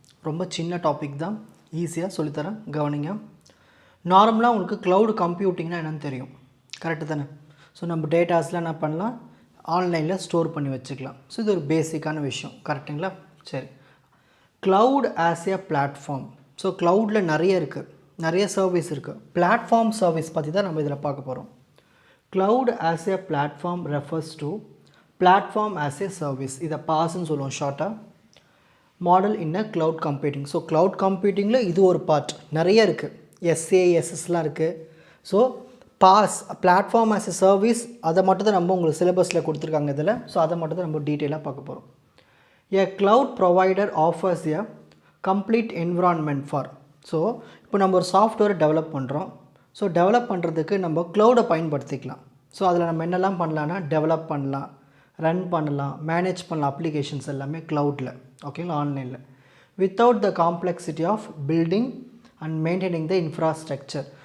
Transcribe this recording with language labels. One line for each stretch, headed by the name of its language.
Tamil: ரொம்ப சின்ன டாபிக் தான், ஈஸியாக சொல்லித்தரேன், கவனிங்க. நார்மலாக உங்களுக்கு க்ளவுட் கம்ப்யூட்டிங்னா என்னென்னு தெரியும், கரெக்டு தானே? ஸோ நம்ம டேட்டாஸ்லாம் என்ன பண்ணலாம், ஆன்லைனில் ஸ்டோர் பண்ணி வச்சுக்கலாம். ஸோ இது ஒரு பேசிக்கான விஷயம், கரெக்டுங்களா? சரி, cloud as a platform. So க்ளவுடில் நிறைய இருக்குது, நிறைய சர்வீஸ் இருக்குது. பிளாட்ஃபார்ம் சர்வீஸ் பற்றி தான் நம்ம இதில் பார்க்க போகிறோம்.
English: Cloud as a platform refers to platform as a service.
Tamil: இதை பாஸ்ன்னு சொல்லுவோம் ஷார்ட்டாக.
English: Model in a cloud computing.
Tamil: ஸோ க்ளவுட் கம்ப்யூட்டிங்கில் இது ஒரு பார்ட், நிறைய இருக்குது, எஸ்ஏஎஸ்எஸ்லாம் இருக்குது. So pass platform as a service, அதை மட்டும் தான் நம்ம உங்களுக்கு சிலபஸில் கொடுத்துருக்காங்க இதில். ஸோ அதை மட்டும் தான் நம்ம டீட்டெயிலாக பார்க்க போகிறோம்.
English: A cloud provider offers a complete environment for.
Tamil: So இப்போ நம்ம ஒரு சாஃப்ட்வேர் டெவலப் பண்ணுறோம். ஸோ டெவலப் பண்ணுறதுக்கு நம்ம க்ளவுடை பயன்படுத்திக்கலாம். ஸோ அதில் நம்ம என்னெல்லாம் பண்ணலான்னா, டெவலப் பண்ணலாம், ரன் பண்ணலாம், மேனேஜ் பண்ணலாம் அப்ளிகேஷன்ஸ் எல்லாமே க்ளவுடில், ஓகேங்களா, ஆன்லைனில்.
English: Without the complexity of building and maintaining the infrastructure.